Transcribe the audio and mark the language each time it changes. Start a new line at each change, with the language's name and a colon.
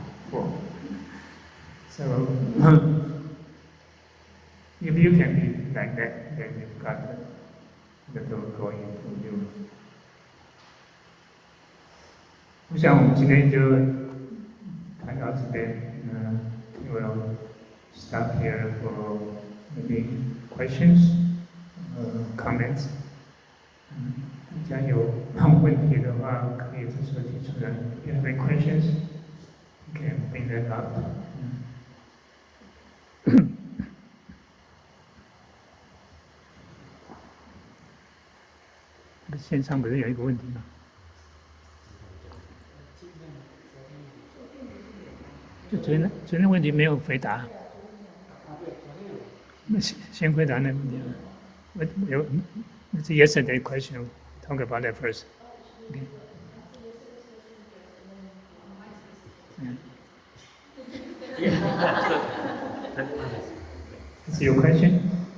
English: So if you can be like that, then you've got the door going for you.
Chinese: 我想我们今天就谈到这边，
English: we'll stop here for maybe questions, comments.
Chinese: 大家有问题的话，可以这时候提出来。
English: If you have any questions, you can bring that up.
Chinese: 线上不是有一个问题吗？就昨天的问题没有回答。那先回答那个问题吧。
English: It's a yesterday question. Talk about that first. Okay. Is your question?